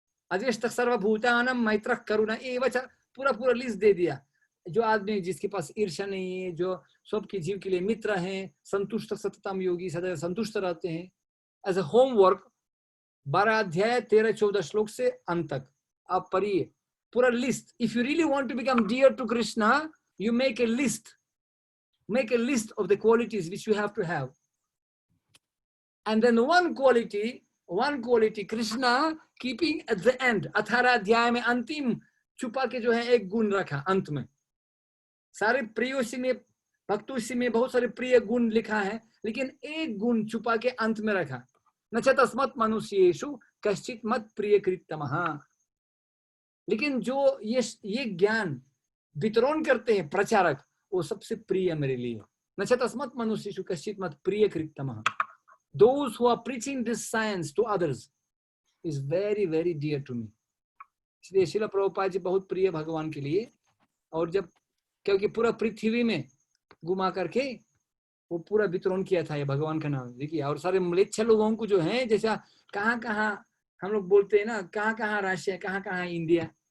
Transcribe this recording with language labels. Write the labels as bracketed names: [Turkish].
[Sanskrit] अजेष्ट सर्वभूतानां मैत्रः करुणा एव च, [Hindi] पूरा लिस्ट दे दिया। जो आदमी जिसके पास ईर्ष्या नहीं है, जो सबके जीव के लिए मित्र हैं, [Sanskrit] संतुष्ट सततम योगी, [Hindi] सदैव संतुष्ट रहते हैं, [English] as a homework [Hindi] 12 अध्याय 13-14 श्लोक से अंत तक आप पढ़िए पूरा list. [English] If you really want to become dear to Krishna, you make a list of the qualities which you have to have, and then one quality Krishna keeping at the end। [Hindi] 18 अध्याय में अंतिम छुपा के जो है एक गुण रखा अंत में। सारे प्रियों में, भक्तों में बहुत सारे प्रिय गुण लिखा है, लेकिन एक गुण छुपा के अंत में रखा, [Sanskrit] न च तस्मत् मनुष्येषु कश्चित् मत् प्रियकृत्तमः। [Hindi] लेकिन जो ये ज्ञान वितरण करते हैं प्रचारक, वो सबसे प्रिय मेरे लिए। [Sanskrit] न च तस्मत् मनुष्येषु कश्चित् मत् प्रियकृत्तमः। [English] Those who are preaching this science to others is very very dear to me। [Hindi] इसलिए श्रील प्रभुपाद जी बहुत प्रिय भगवान के लिए। और जब, क्योंकि पूरा पृथ्वी में घुमा करके वो पूरा वितरण किया था ये भगवान का नाम, देखिए। और सारे म्लेच्छ लोगों को जो है, जैसा कहाँ हम लोग बोलते हैं ना, कहाँ राशिया, कहाँ इंडिया।